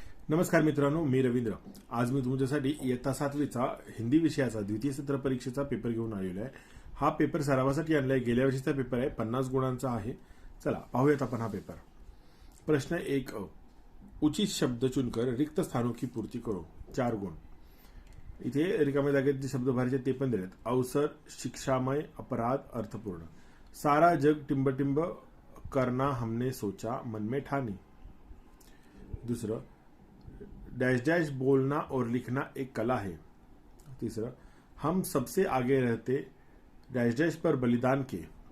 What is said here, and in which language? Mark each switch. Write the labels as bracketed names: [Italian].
[Marathi] नमस्कार मित्रांनो, मी रवींद्र. आज मी तुमच्यासाठी इयत्ता 7वीचा हिंदी विषयाचा द्वितीय सत्र परीक्षेचा पेपर घेऊन आलेलो आहे. हा पेपर सरावासाठी आणलाय. गेल्या वर्षीचा पेपर आहे, 50 गुणांचा आहे. चला पाहूयात आपण हा पेपर. [Hindi] प्रश्न 1 उचित शब्द चुनकर रिक्त स्थानों की पूर्ति करो. [Marathi] 4 गुण. इथे रिकाम्या जागेत जे शब्द भरायचे ते पण दिलेत. [Hindi] अवसर, शिक्षामय, अपराध, अर्थपूर्ण. सारा जग टिंब करना हमने सोचा, मन में ठानी. [Marathi] दूसरं, [Hindi] डैश डैश बोलना और लिखना एक कला है. तीसरा, हम सबसे आगे रहते डैश डैश पर बलिदान के.